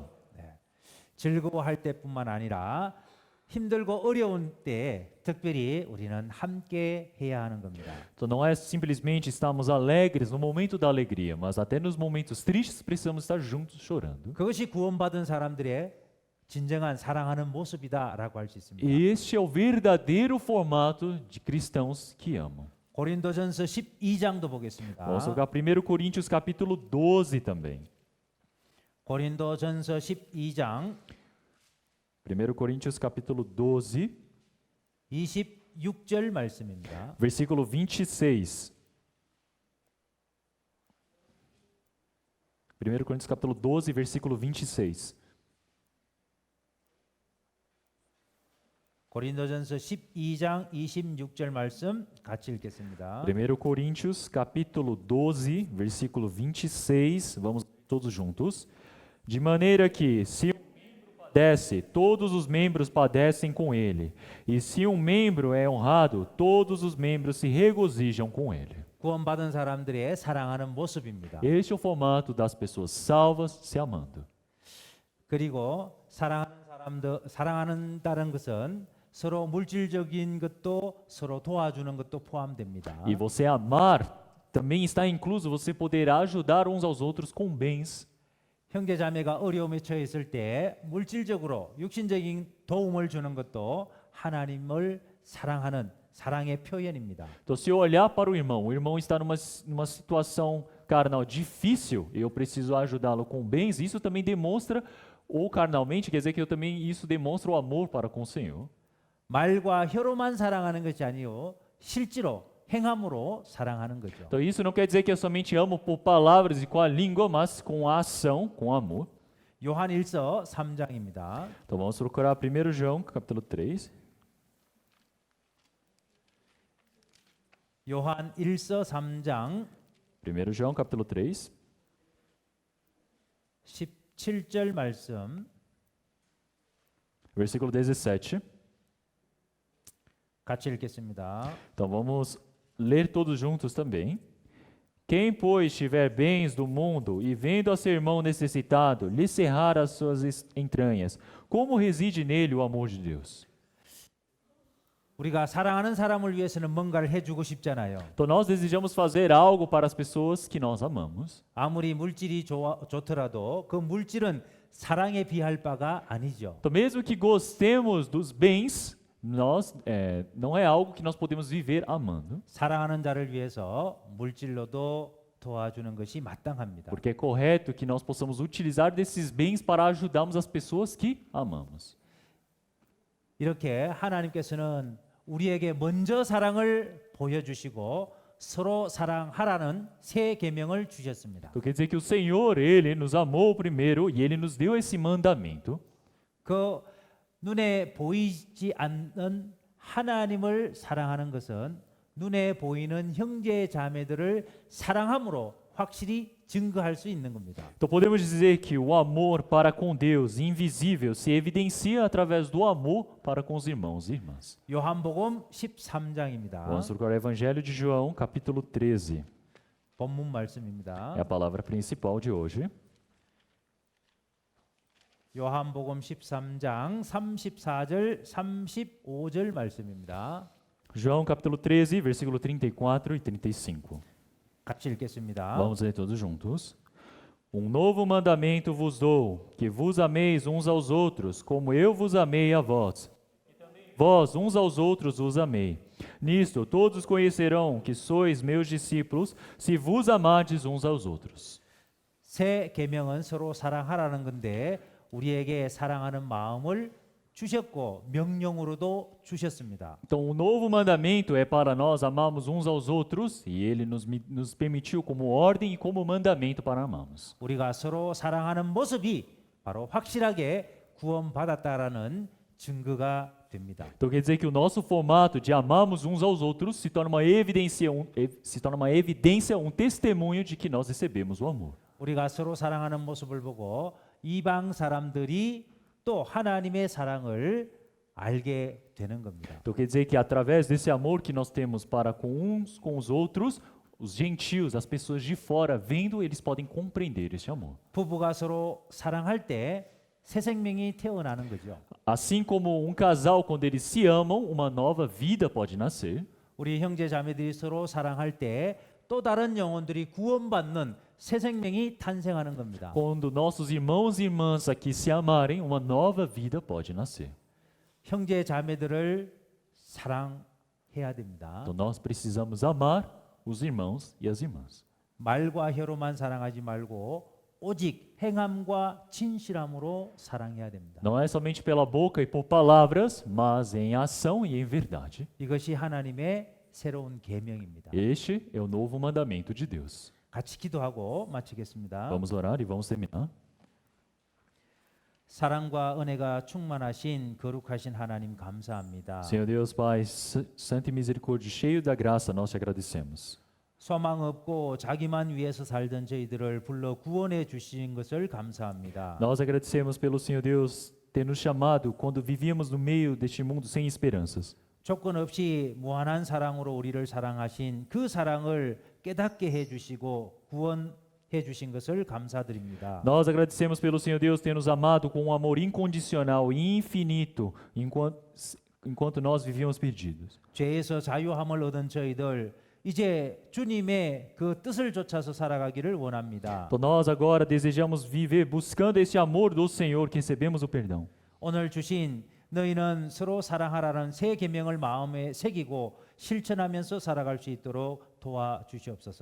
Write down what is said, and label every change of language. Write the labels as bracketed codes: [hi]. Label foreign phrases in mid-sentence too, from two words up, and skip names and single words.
[ko] 즐거워할 때뿐만 아니라 힘들고 어려운 때 특별히 우리는 함께 해야 하는 겁니다. [pt] Então não é simplesmente estarmos alegres no momento da alegria, mas até nos momentos tristes precisamos estar juntos chorando. [ko] 그것이 구원받은 사람들의 진정한 사랑하는 모습이다라고 할 수 있습니다. [pt] Este é o verdadeiro formato de cristãos que amam. [ko] 고린도전서 12장도 보겠습니다. [pt] Vamos jogar 1 Coríntios capítulo 12 também. [ko] 고린도전서 12장 [pt] 1 Coríntios capítulo 12, [ko] 26절 말씀입니다. [pt] versículo 26. 1 Coríntios capítulo 12, versículo 26. [ko] 고린도전서 12장 26절 말씀 같이 읽겠습니다. [pt] 1 Coríntios capítulo 12, versículo 26. Vamos todos juntos. De maneira que, se um membro padece, todos os membros padecem com ele. E se um membro é honrado, todos os membros se regozijam com ele. [ko] 구원받은 사람들의 사랑하는 모습입니다. [pt] Este é o formato das pessoas salvas se amando. [ko] 그리고 사랑하는다는 것은 서로 물질적인 것도 서로 도와주는 것도 포함됩니다. [pt] E você amar também está incluso você poder ajudar uns aos outros com bens. [ko] 형제자매가 어려움에 처해 있을 때 물질적으로 육신적인 도움을 주는 것도 하나님을 사랑하는 사랑의 표현입니다. [pt] Então, se eu olhar para o irmão está numa situação carnal difícil, eu preciso ajudá-lo com bens, isso também demonstra, ou carnalmente, quer dizer que eu também isso demonstra o amor para com o Senhor. [ko] 말과 혀로만 사랑하는 것이 아니요 실제로 행함으로 사랑하는 거죠. [pt] Então, isso não quer dizer que eu somente amo por palavras e com a língua, mas com a ação, com amor. [ko] 요한 1서 3장입니다. [pt] Então, vamos procurar 1 João, capítulo 3. [ko] 요한 1서 3장 [pt] 1 João, capítulo 3. [ko] 17절 말씀 [pt] Versículo 17. [ko] 같이 읽겠습니다. [pt] Então vamos ler todos juntos também. Quem, pois, tiver bens do mundo e vendo a seu irmão necessitado, lhe cerrar as suas entranhas, como reside nele o amor de Deus? [ko] 우리가 사랑하는 사람을 위해서는 뭔가를 해주고 싶잖아요. [pt] Então nós desejamos fazer algo para as pessoas que nós amamos. [ko] 아무리 물질이 좋더라도 그 물질은 사랑에 비할 바가 아니죠. [pt] Então mesmo que gostemos dos bens, não é algo que nós podemos viver amando. [ko] 사랑하는 자를 위해서 물질로도 도와주는 것이 마땅합니다. [pt] Porque é correto que nós possamos utilizar desses bens para ajudarmos as pessoas que amamos. [ko] 이렇게 하나님께서는 우리에게 먼저 사랑을 보여주시고 서로 사랑하라는 새 계명을 주셨습니다. [pt] Então quer dizer que o Senhor, Ele nos amou primeiro e Ele nos deu esse mandamento. [ko] 그 눈에 보이지 않는 하나님을 사랑하는 것은 눈에 보이는 형제 자매들을 사랑함으로 확실히 증거할 수 있는 겁니다. [pt] Então podemos dizer que o amor para com Deus, invisível, se evidencia através do amor para com os irmãos e irmãs. [ko] 요한복음 13장입니다. [pt] Vamos procurar o Evangelho de João, capítulo 13. [ko] 본문 말씀입니다. [pt] É a palavra principal de hoje. [ko] 요한복음 13장 34절 35절 말씀입니다. [pt] João, capítulo 13, versículo 34 e 35. [ko] 같이 읽겠습니다. [pt] Vamos ler todos juntos. Novo mandamento vos dou, que vos ameis uns aos outros, como eu vos amei a vós. Que também vós uns aos outros vos amei. Nisto todos conhecerão que sois meus discípulos, se vos amardes uns aos outros. [ko] 새 계명은 서로 사랑하라는 건데 우리에게 사랑하는 마음을 주셨고 명령으로도 주셨습니다. [pt] Então, o novo mandamento é para nós amarmos uns aos outros, e ele nos permitiu como ordem e como mandamento para amarmos. [ko] 우리가 서로 사랑하는 모습이 바로 확실하게 구원받았다라는 증거가 됩니다. [pt] Então, quer dizer que o nosso formato de amarmos uns aos outros se torna uma evidência, um testemunho de que nós recebemos o amor. [ko] 우리가 서로 사랑하는 모습을 보고 이방 사람들이 또 하나님의 사랑을 알게 되는 겁니다. [pt] Então quer dizer que através desse amor que nós temos para com uns com os outros, os gentios, as pessoas de fora, vendo, eles podem compreender esse amor. [ko] 부부가 서로 사랑할 때 새 생명이 태어나는 거죠. [pt] Assim como um casal, quando eles se amam, uma nova vida pode nascer. [ko] 우리 형제 자매들이 서로 사랑할 때 또 다른 영혼들이 구원받는 새 생명이 탄생하는 겁니다. [pt] Quando nossos irmãos e irmãs aqui se amarem, uma nova vida pode nascer. [ko] 형제 자매들을 사랑해야 됩니다. [pt] Então nós precisamos amar os irmãos e as irmãs. [ko] 말과 혀로만 사랑하지 말고 오직 행함과 진실함으로 사랑해야 됩니다. [pt] Não é somente pela boca e por palavras, mas em ação e em verdade. [ko] 이것이 하나님의 새로운 계명입니다. [pt] Este é o novo mandamento de Deus. [ko] 같이 기도하고 마치겠습니다. [pt] Vamos orar e vamos terminar. [ko] 사랑과 은혜가 충만하신 거룩하신 하나님 감사합니다. [pt] Senhor Deus, Pai, santo e misericórdia, cheio da graça, nós te agradecemos. [ko] 소망 없고 자기만 위해서 살던 저희들을 불러 구원해 주신 것을 감사합니다. [pt] Nós agradecemos pelo Senhor Deus ter nos chamado quando vivíamos no meio deste mundo sem esperanças. [ko] 조건 없이 무한한 사랑으로 우리를 사랑하신 그 사랑을 깨닫게 해 주시고 구원해 주신 것을 감사드립니다. [pt] Nós agradecemos pelo Senhor Deus ter nos amado com um amor incondicional e infinito enquanto nós vivíamos perdidos. [ko] 죄에서 자유함을 얻은 저희들 이제 주님의 그 뜻을 쫓아서 살아가기를 원합니다. [pt] Então nós agora desejamos viver buscando esse amor do Senhor que recebemos o perdão. [ko] 오늘 주신 너희는 서로 사랑하라는 새 계명을 마음에 새기고 실천하면서 살아갈 수 있도록 도와주시옵소서.